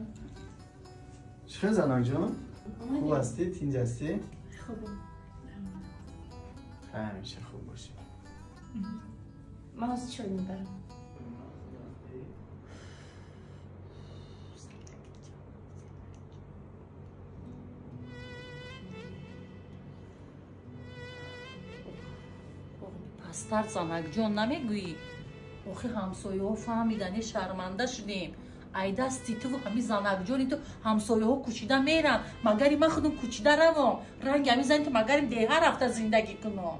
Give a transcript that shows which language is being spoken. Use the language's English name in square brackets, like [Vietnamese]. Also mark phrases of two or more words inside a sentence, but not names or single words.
[Tajik] Чӣ гап Заноқҷон? Хуб ҳастӣ, тинҷ ҳастӣ? [Uzbek] Xo'p. Hamisha xo'p bo'ling. Men hozir choy beraman. [Tajik] пастар Занокҷон намегӯӣ охи ҳамсояҳо фаҳмидани шарманда шудем ай дасти ту ҳами Занокҷони ту ҳамсояҳо кӯчида меран магари ман худам кӯчида равом ранги ҳами зани ту магари деҳа рафта зиндагӣ кунам